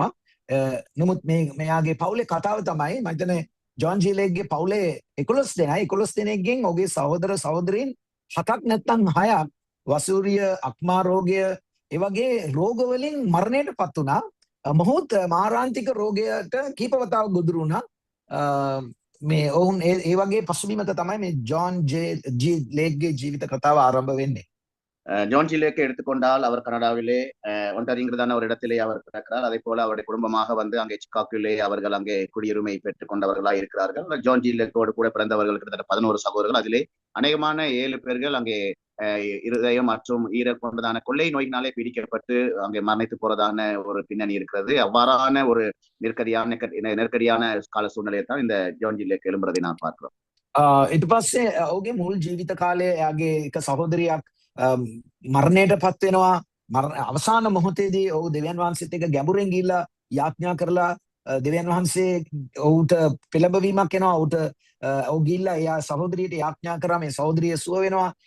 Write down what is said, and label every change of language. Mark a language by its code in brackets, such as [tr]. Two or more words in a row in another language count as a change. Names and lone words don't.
[si] නමුත් මෙයාගේ පවුලේ කතාව තමයි මම හිතන්නේ ජොන් ජී ලේක්ගේ පවුලේ 11 දෙනෙක්ගෙන් ඔහුගේ සහෝදර සහෝදරීන් 7ක් නැත්නම් 6ක් වසූරිය, අක්මා රෝගය, ඒ වගේ රෝග වලින් මරණයට පත් වුණා. මොහොත් මාරාන්තික රෝගයට කීප වතාවක් ගොදුරු වුණා. මේ ඔවුන් ඒ වගේ පසුබිමක තමයි මේ ජොන් ජී ලේක්ගේ ජීවිත කතාව ආරම්භ වෙන්නේ. [ta] ஜான் ஜி லேக்கை எடுத்துக்கொண்டால் அவர் கனடாவிலே ஒன்டாரிங்கிறதான ஒரு இடத்திலே அவர் பிறக்கிறார். அதே போல அவருடைய குடும்பமாக அங்கே சிக்காகோவிலே அவர்கள் அங்கே குடியுரிமை பெற்றுக் கொண்டவர்களாக இருக்கிறார்கள். ஜான் ஜி லேக்கோடு கூட பிறந்தவர்கள் கிட்டத்தட்ட 11 சகோதரர்கள். அதிலே அநேகமான 7 பேர்கள் அங்கே இருதயம் மற்றும் ஈரல் கொண்டதான கொள்ளை நோயினாலே பிடிக்கப்பட்டு அங்கே மரணித்து போறதான ஒரு பின்னணி இருக்கிறது. அவ்வாறான ஒரு நெருக்கடியான கால சூழ்நிலையை தான் இந்த ஜான் ஜி லேக் எழும்புறதை நான் பார்க்கிறோம். [si] ඊට පස්සේ ඔහුගේ මුල් ජීවිත කාලයේ එයාගේ එක සහෝදරියක් මරණයට පත් වෙනවා. අවසාන මොහොතේදී ඔහු දෙවියන් වහන්සේත් එක්ක ගැඹුරින් ගිහිල්ලා යාඥා කරලා දෙවියන් වහන්සේ ඔහුට පෙළඹවීමක් එනවා. ඔහුට ඔහු ගිහිල්ලා එයා සහෝදරියට යාඥා කරා මේ සහෝදරිය සුව වෙනවා.